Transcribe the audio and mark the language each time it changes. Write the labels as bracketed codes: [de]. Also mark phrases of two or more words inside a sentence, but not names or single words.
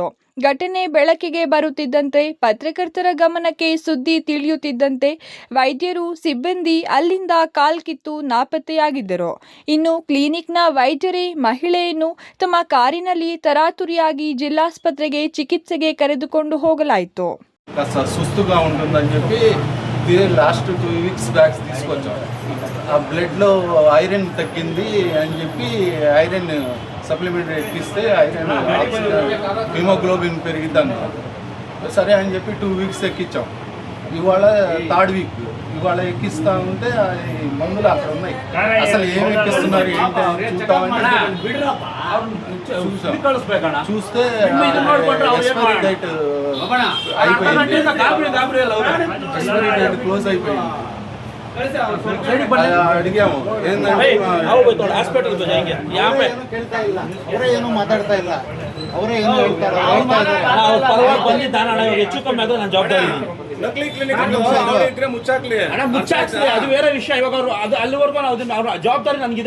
[kn] ಘಟನೆ ಬೆಳಕಿಗೆ ಬರುತ್ತಿದ್ದಂತೆ ಪತ್ರಕರ್ತರ ಗಮನಕ್ಕೆ ಸುದ್ದಿ ತಿಳಿಯುತ್ತಿದ್ದಂತೆ ವೈದ್ಯರು ಸಿಬ್ಬಂದಿ ಅಲ್ಲಿಂದ ಕಾಲ್ಕಿತ್ತು ನಾಪತ್ತೆಯಾಗಿದ್ದರು. ಇನ್ನು ಕ್ಲಿನಿಕ್ನ ವೈದ್ಯರೇ ಮಹಿಳೆಯನ್ನು ತಮ್ಮ ಕಾರಿನಲ್ಲಿ ತರಾತುರಿಯಾಗಿ ಜಿಲ್ಲಾಸ್ಪತ್ರೆಗೆ ಚಿಕಿತ್ಸೆಗೆ ಕರೆದುಕೊಂಡು ಹೋಗಲಾಯಿತು. [te] సుస్తుగా ఉంటుందని చెప్పి [en] last 2 weeks [te] బ్యాక్స్ తీసుకొచ్చాం. ఆ బ్లడ్లో ఐరన్ తగ్గింది అని చెప్పి [en] iron supplement [te] ఎక్కిస్తే [en] iron hemoglobin [te] పెరిగిద్దాం. సరే అని చెప్పి 2 వీక్స్ ఎక్కించాం. ఇవాళ 3rd వీక్ ఇవాళ ఎక్కిస్తా ఉంటే మందులు అక్కడ ఉన్నాయి. అసలు ఏమి ఎక్కిస్తున్నారు ఏంటి చూద్దామంటే చూస్తే [en] expiry date [te] అయిపోయింది. [en] expiry date close [te] అయిపోయింది. అడిగాము ఏంటంటే [kn] ಅವರೇ ಏನು ಮಾತಾಡ್ತಾ ಇಲ್ಲ. ಅವರೇ ಏನು ಹೇಳ್ತಾರೆ ಹೆಚ್ಚು ಕಮ್ಮಿ ಆದ್ರೆ ನಾನು ಜವಾಬ್ದಾರಿ ನಕಲಿ ಕ್ಲಿನಿಕ್ ಮುಚ್ಚಾಕ್ಲಿ ಅದು ಬೇರೆ ವಿಷಯ. ಇವಾಗ ಅವರು ಅದು ಅಲ್ಲಿವರೆಗೂ ಅವ್ರ ಜವಾಬ್ದಾರಿ ನನಗಿದೆ.